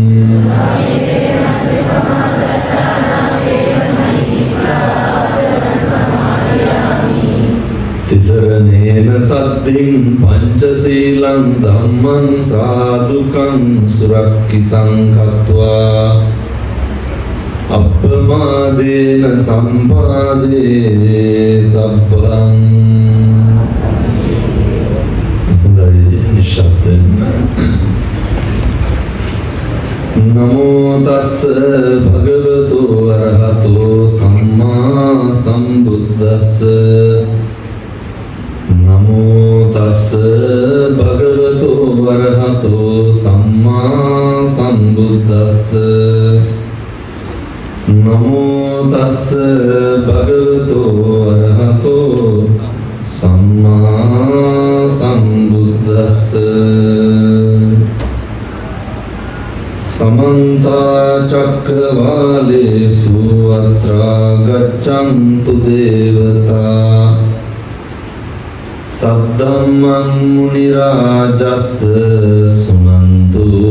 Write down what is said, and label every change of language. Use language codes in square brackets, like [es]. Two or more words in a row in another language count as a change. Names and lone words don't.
[pi] तिसरनेन सद्धिं पंचशीलं धम्मं साधुकं सुरक्षितं कृत्वा අප්පමාදේන සම්පාදේ තබ්බං. [si] හොඳයි නිශ්ශබ්දෙන්. [pi] නමෝ තස්ස භගවතු වරහතෝ සම්මා සම්බුද්දස්ස. නමෝ තස්ස භගවතු වරහතෝ සම්මා සම්බුද්දස්ස. නමෝ තස්ස භගවතු වරහතෝ සම්මා සම්බුද්දස්ස. समन्ता चक्रवालेषु अत्रा गच्छन्तु देवता सद्धम्मं मुनिराजस् सुनन्तु